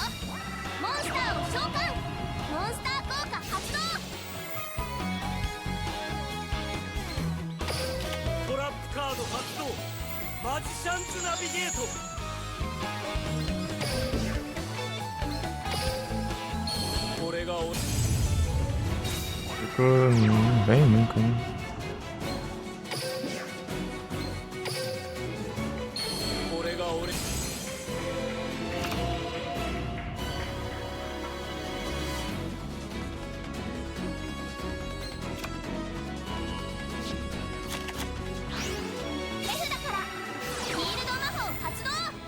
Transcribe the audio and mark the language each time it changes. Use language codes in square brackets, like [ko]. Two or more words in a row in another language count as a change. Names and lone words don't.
[ja] モンスターを召喚。モンスター効果発動。トラップカード発動。マジシャンズナビゲート。これが俺。 [pt] Ficou bem nunca, né? [ja] これが俺。手札からフィールド魔法発動。